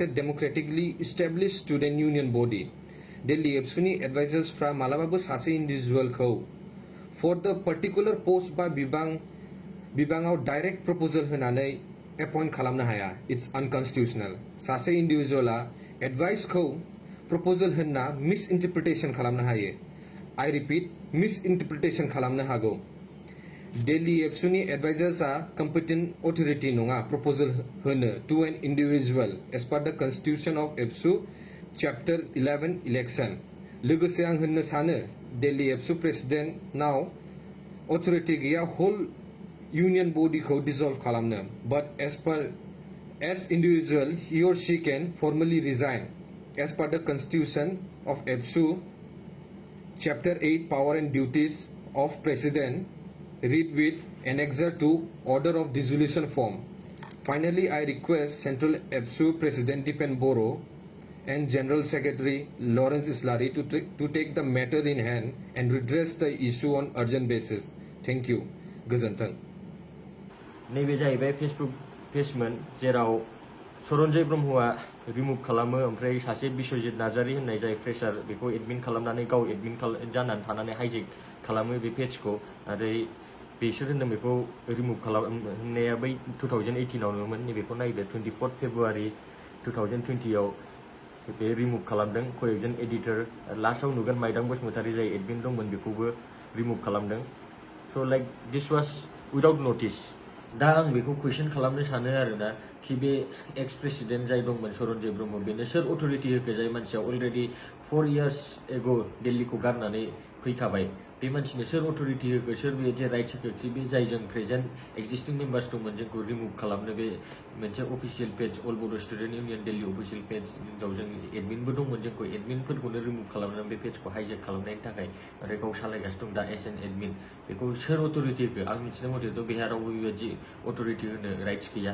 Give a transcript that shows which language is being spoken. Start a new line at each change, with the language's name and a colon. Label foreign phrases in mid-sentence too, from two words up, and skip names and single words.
English: democratically establish student union body
Bodo: दिल्ली एबसुनि एडभाइजार्सफ्रा मालाबाबो सासे इन्डिभिजुवेलखौ
English: for the particular post
Bodo: बा बिबाङाव डाइरेक्ट प्रपोजल होनानै एपइन्ट खालामनो हाया
English: it's unconstitutional
Bodo: सासे इन्डिभिजुवेला एडभाइसखौ प्रपोजल होनना
English: mis interpretation
Bodo: खालामनो हायो
English: I repeat, misinterpretation
Bodo: खालामनो हागौ दिल्ली एबसुनि एडभाइजार्सआ
English: competent authority
Bodo: नङा प्रपोजल होनो
English: to an individual as per the Constitution of ABSU Chapter 11 election
Bodo: लोगोसे आं होननो सानो दिल्ली एबसु प्रेसिडेन्टनाव अथरिटि गैया
English: whole union
Bodo: बडिखौ डिसल्भ खालामनो बाट
English: as individual he or she can formally resign as per the Constitution of ABSU Chapter 8 Power and Duties of President read with Annexure to Order of Dissolution form. Finally, I request Central ABSU President Dipen Boro and General Secretary Lawrence Islari to take the matter in hand and redress the issue on urgent basis. Thank you. Gazantan.
Bodo: नैबे जाहैबाय फेसबुक पेजमोन जेराव सरन्जय ब्रह्मआ रिमुभ खालामो ओमफ्राय सासे बिश्वजित नार्जारी होननाय जाय फ्रेशार बेखौ एडमिन खालामनानै गाव एडमिन जानानै थानानै हाइजेक खालामो बे पेजखौ आरो बिसोर होनदों बेखौ रिमुभ खालामनाया बै 2018 आवनोमोन नैबेखौ नायदो 24 फेब्रुवारि 2020 आव बे रिमुभ खालामदों कयेकजन एडिटर लास्टआव नुगोन माइदां बसुमतारी जाय एडमिन दंमोन बेखौबो रिमुभ खालामदों
English: so like this was without notice
Bodo: दा आं बेखौ कुइसन खालामनो सानो आरोना कि बे
English: ex president
Bodo: जाय दंमोन सरन्जय ब्रह्म बेनो सोर अथरिटि होखो जाय मानसिया
English: already 4 years ago
Bodo: दिल्लीखौ गारनानै फैखाबाय बे मानसिनो सोर अथरिटि होखो सोर बे जे राइट्स होखो कि बे जाय जों
English: present existing members
Bodo: दंमोन जोंखौ रिमुभ खालामनो बे मोनसे
English: official page
Bodo: अल बड' स्टुडेन्ट इउनियन दिल्ली अफिसियेल पेजाव जों एडमिनबो दंमोन जोंखौ एडमिनफोरखौनो रिमुभ खालामनानै बे पेजखौ हाइजेक खालामनायनि थाखाय आरो गाव सालायगासिनो दं दा
English: as an admin
Bodo: बेखौ सोर अथरिटि होखो आं मिथिनाय मथेथ' बेहा रावबो बेबायदि अथरिटि होनो राइट्स गैया